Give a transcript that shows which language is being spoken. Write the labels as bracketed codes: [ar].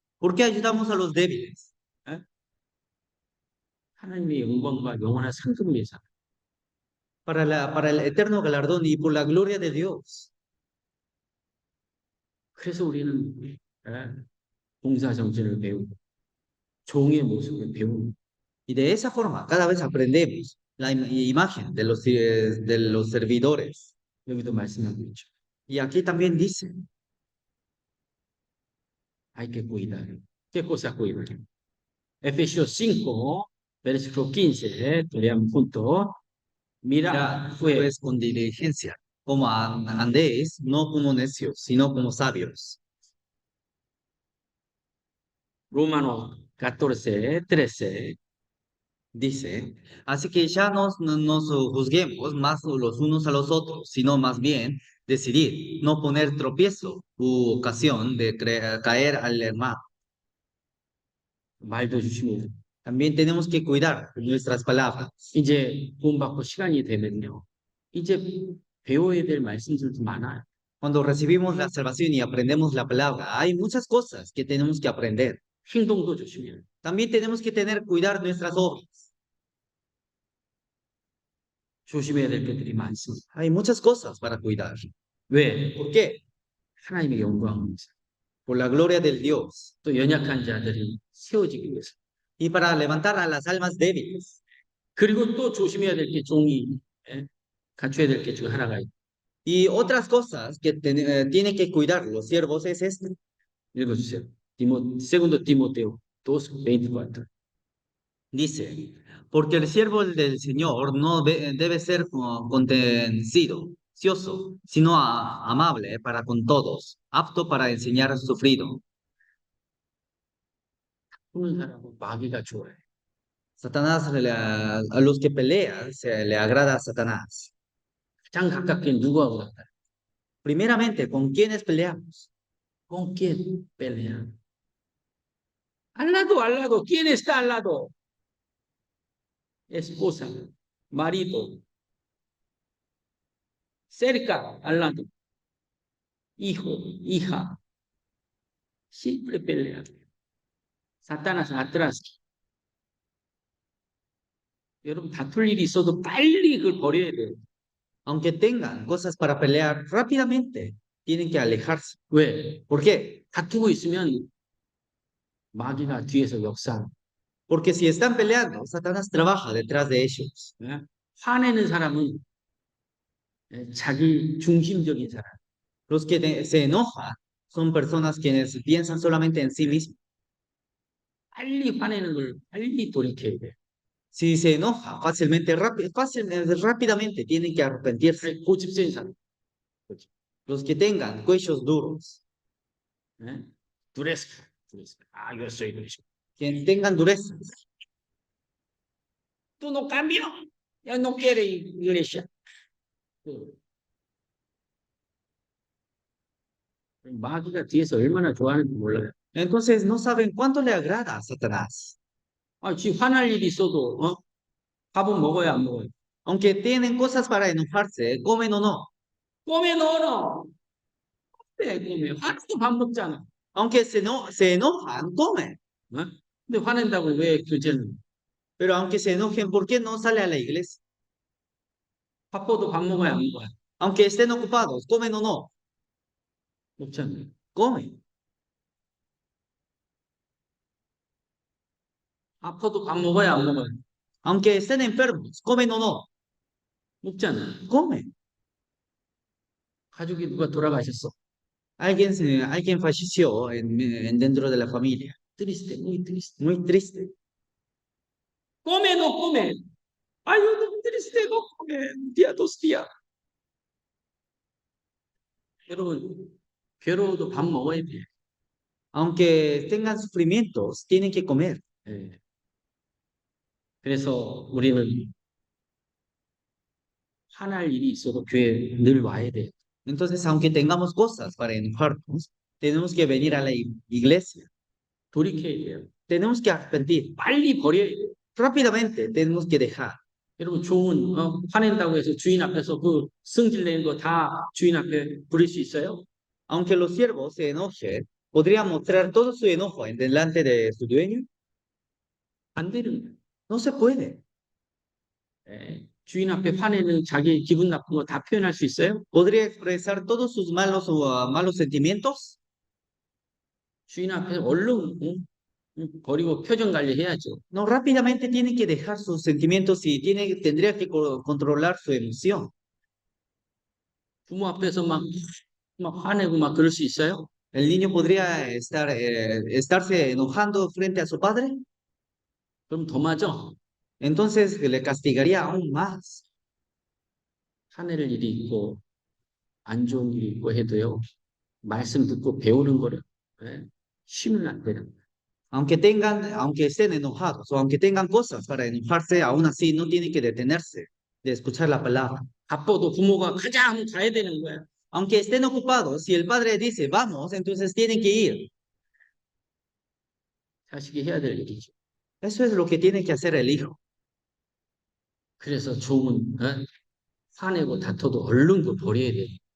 [es] ¿Por qué ayudamos a los débiles? [ko] 하나님의 영광과 영원한 상급을 위해서. [es] Para el eterno galardón y por la gloria de Dios. [ko] 그래서 우리는 봉사 정신을 배우고 종의 모습을 배우고. [es] Y de esa forma, cada vez aprendemos la imagen de los servidores. [ko] 여기도 말씀하고 있죠. [es] Y aquí también dice, hay que cuidar. ¿Qué cosa cuidar? Efesios 5, versículo 15, leamos juntos. Mira, pues con diligencia, como andéis, no como necios, sino como sabios. Romanos 14:13. Dice, así que ya no nos juzguemos más los unos a los otros, sino más bien decidir no poner tropiezo u ocasión de caer al hermano. [ko] 말도 조심해야 돼. [es] También tenemos que cuidar nuestras palabras. [ko] 이제 구원받고 시간이 되면요. 이제 배워야 될 말씀들도 많아요. [es] Cuando recibimos la salvación y aprendemos la palabra, hay muchas cosas que tenemos que aprender. [ko] 행동도 조심해야 돼. [es] También tenemos que tener cuidar nuestras obras. [ko] 조심해야 될 것들이 많습니다. [es] Hay muchas cosas para cuidar. [ko] 왜? [es] ¿Por qué? [ko] 하나님의 영광을 위해서. [es] Por la gloria del Dios [ko] 또 연약한 자들이 세워지기 위해서. [es] y para levantar a las almas débiles. [ko] 그리고 또 조심해야 될 게 종이 예? 갖춰야 될 게 중 하나가 있 [es] Y otras cosas que tienen que cuidar los siervos es esto. [ko] 읽어주세요. segundo Timoteo 2:24. [es] Dice, porque el siervo del Señor no debe ser contencioso, sino amable para con todos, apto para enseñar sufrido. [ko] 푸는 사람은 마귀가 좋아해. [es] Satanás, a los que pelean, se le agrada a Satanás. [ko] 가장 가깝게 누구하고 가까이? [es] Primeramente, ¿con quiénes peleamos? ¿Con quién pelean? Al lado, ¿quién está al lado? Esposa, marido, cerca, al lado, hijo, hija, siempre pelean. Satanás atrás. [ko] 여러분 다툴 일이 있어도 빨리 그걸 버려야 돼요. [es] Aunque tengan cosas para pelear, rápidamente tienen que alejarse. [ko] 왜? [es] ¿Por qué? [ko] 다투고 있으면 마귀가 뒤에서 역사. [es] Porque si están peleando, Satanás trabaja detrás de ellos. 예? [ko] 화내는 사람은 자기 중심적인 사람. [es] Los que se enojan son personas quienes piensan solamente en sí mismos. [ko] 빨리 화내는 걸 빨리 돌이켜야 돼. [es] Si se enoja fácilmente, rápidamente tienen que arrepentirse. [ko] 고집센 사람. [es] Los que tengan cuellos duros, [ko] 예? 두레스. [es] Ah, yo soy durísimo. quienes tengan durezas. Tú no cambias. Ya no quiere iglesia. [ko] 마귀가 뒤에서 얼마나 좋아하는지 몰라요. [es] Entonces no saben cuánto le agrada a Satanás. [ko] 아, 지 화날 일이 있어도 밥은 먹어야 안 먹어요. [es] Aunque tienen cosas para enojarse, comen o no. [ko] 꿈에 넣어놔. 그래, 꿈에. 화나도 밥 먹잖아. [es] Aunque se enojan, comen. 어? [ko] 근데 화낸다고 왜 교제는? [es] Pero aunque se enojen, ¿por qué no sale a la iglesia? [ko] 바빠도 밥 먹어야 안 먹어요. [es] Aunque estén ocupados, comen o no, [ko] 먹잖아요. [es] comen. [ko] 아파도 밥 먹어야 안 먹어요. [es] Aunque estén enfermos, comen o no, [ko] 먹잖아요. [es] comen. [ko] 가족이 누가 돌아가셨어. [es] Alguien falleció dentro de la familia. triste, muy triste. Muy triste. come, no come. Ay, no triste, no come. Un día, 2 días. [ko] 여러분, 괴로워도 밥 먹어야 돼. [es] Aunque tengan sufrimientos, tienen que comer. 예. [ko] 그래서 우리는 화날 일이 있어도 교회에 늘 와야 돼. [es] Entonces, aunque tengamos cosas para enojarnos, tenemos que venir a la iglesia. [ko] 돌이켜야 돼요. [es] Tenemos que arrepentir. [ko] 빨리 버려야 돼요. [es] Rápidamente tenemos que dejar. [ko] 여러분, 종은 화낸다고 해서 주인 앞에서 그 승질 내는 거 다 주인 앞에 부릴 수 있어요? [es] Aunque los siervos se enojen, ¿podría mostrar todo su enojo en delante de su dueño? [ko] 안 되는 거예요. [es] No se puede. 예. [ko] 주인 앞에 화내는 자기 기분 나쁜 거 다 표현할 수 있어요? [es] ¿Podría expresar todos sus malos sentimientos? [ko] 주인 앞에 얼른 버리고 표정 관리해야죠. [es] No, rápidamente tiene que dejar sus sentimientos y tendría que controlar su emoción. [ko] 부모 앞에서 막 화내고 막 그럴 수 있어요? [es] ¿El niño podría estarse enojando frente a su padre? [ko] 그럼 더 맞아. [es] Entonces le castigaría aún más. [ko] 화낼 일이 있고 안 좋은 일이 있고 해도요. 말씀 듣고 배우는 거를 쉬면 안 되는 거예요. [es] Aunque estén enojados o aunque tengan cosas para enojarse, aún así no tienen que detenerse de escuchar la palabra. [ko] 바빠도 부모가 가자 하면 가야 되는 거야. [es] Aunque estén ocupados, si el padre dice vamos, entonces tienen que ir. [ko] 자식이 해야 될 일이죠. [es] Eso es lo que tiene que hacer el hijo. [ko] 그래서 종은 화내고 다퉈도 얼른 그 버려야 돼.